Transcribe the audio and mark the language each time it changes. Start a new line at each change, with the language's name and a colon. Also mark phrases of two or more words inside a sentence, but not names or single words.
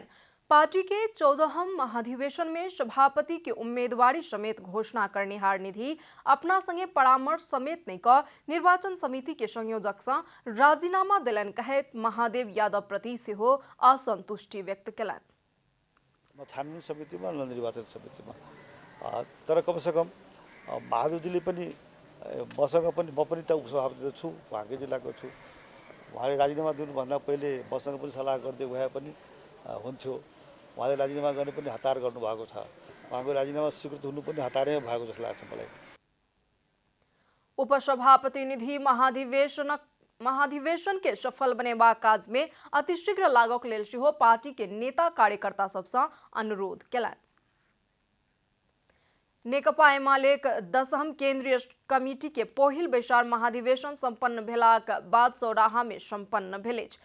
Maithili: पार्टी के 14हम महाधिवेशन में सभापति के उम्मीदवारी समेत घोषणा करनिहार निधि अपना संगे परामर्श समेत नहीं क निर्वाचन समिति के संयोजक सँ राजीनामा देलनि कहैत महादेव यादव प्रति सेहो असंतुष्टि व्यक्त केलनि।
Nepali: छानबिन समितिमा निर्वाचन समितिमा तर कमसे कम बहादुरजीले पनि मसँग पनि म पनि त उपसभापति छु, भाग्य जिल्लाको छु। उहाँले राजीनामा दिनुभन्दा पहिले मसँग पनि सल्लाह गर्दै भए पनि हुन्थ्यो। उहाँले राजीनामा गर्ने पनि हतार गर्नुभएको छ। उहाँको राजीनामा स्वीकृत हुनु पनि हतारै भएको जस्तो लाग्छ मलाई।
Maithili: उपसभापति निधि महाधिवेशन के सफल बनेबा काज में अतिशीघ्र लागक लेल सेहो पार्टी के नेता कार्यकर्ता सब सँ अनुरोध केलनि। नेकपा एमालेक 10हम केंद्रीय कमिटी के पहिल बैसार महाधिवेशन संपन्न भेलाक बाद सौराहा में संपन्न भेल अछि।